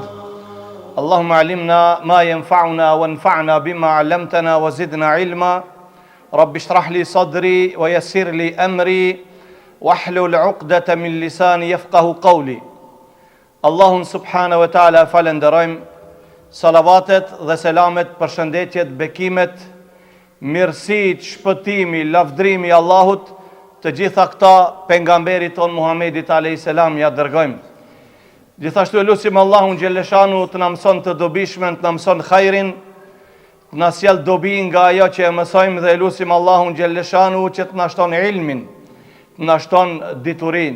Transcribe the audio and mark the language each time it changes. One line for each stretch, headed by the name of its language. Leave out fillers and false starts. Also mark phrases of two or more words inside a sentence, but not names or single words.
Arabic: اللهم علمنا ما ينفعنا وانفعنا بما علمتنا وزدنا علما. رب اشرح لي صدري ويسر لي أمري واحلل عقدة من lisani يفقه قولي.
Albanian: Allahun
Arabic: سبحانه وتعالى
Albanian: falenderojmë. Salavatet dhe selamet, përshëndetjet, bekimet, mirësit, shpëtimi, lavdrimi Allahut, të gjitha këta pejgamberit ton Muhammedit a.s. ja dërgojmë. Gjithashtu lutim Allahun xheleshanu të na mëson të dobishmen, të na mëson hajrin, të na sjell dobi nga ajo që e mësojmë dhe lutim Allahun xheleshanu që të na shton ilmin, të na shton diturin.